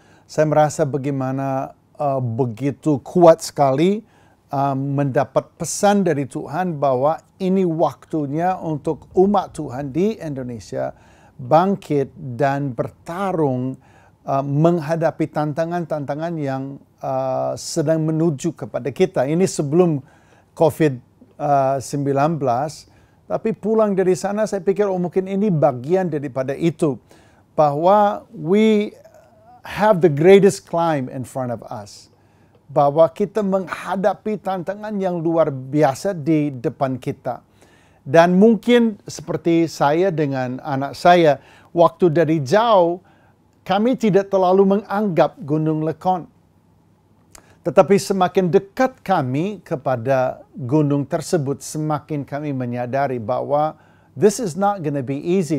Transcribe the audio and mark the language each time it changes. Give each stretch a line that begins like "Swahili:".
Indonesian: Saya merasa bagaimana begitu kuat sekali mendapat pesan dari Tuhan bahwa ini waktunya untuk umat Tuhan di Indonesia bangkit dan bertarung menghadapi tantangan-tantangan yang sedang menuju kepada kita. Ini sebelum COVID-19, tapi pulang dari sana saya pikir mungkin ini bagian daripada itu.
English: bahwa we have the greatest climb in front of us.
Indonesian: Bahwa kita menghadapi tantangan yang luar biasa di depan kita. Dan mungkin seperti saya dengan anak saya, waktu dari jauh, kami tidak terlalu menganggap Gunung Lekon. Tetapi semakin dekat kami kepada gunung tersebut, semakin kami menyadari bahwa
English: this is not going to be easy.